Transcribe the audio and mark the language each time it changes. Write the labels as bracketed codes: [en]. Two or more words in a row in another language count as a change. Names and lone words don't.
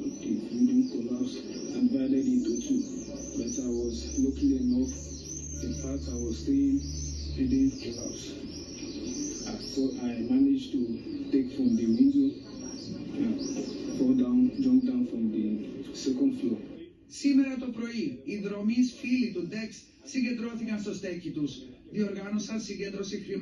[en] The building collapsed and divided into 2. But I was lucky enough. The part I was staying didn't collapse. I managed to take from the window and fall down, jump down from the second floor. [el] Σήμερα το πρωί, οι δρομείς φίλοι του Ντεξ συγκεντρώθηκαν στο στέκι τους. Διοργάνωσαν συγκέντρωση χρημάτων